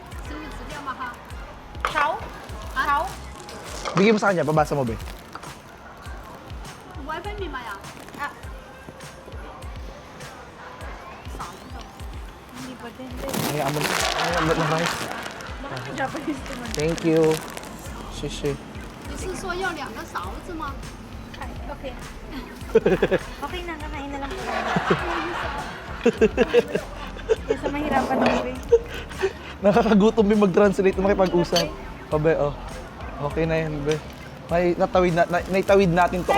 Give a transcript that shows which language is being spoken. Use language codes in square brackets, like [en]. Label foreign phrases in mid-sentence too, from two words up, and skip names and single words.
[tl] Chow? Chow? Bigyan mo sa kanya, babasa mo, Be. Ah. Hindi pa din. Hayaan mo na. Hayaan mo na, rice. Baka may Japanese naman. [en] Thank you. Shishi. [zh] 你是说要2个勺子吗？ [tl] Ay, okay. Okay na, kakain na lang po. Kesa mahirapan mo, Be. Nakakagutom, Be, mag-translate na makipag-usap. Pabe, oh. Okay na yan, Be. May naitawid natin to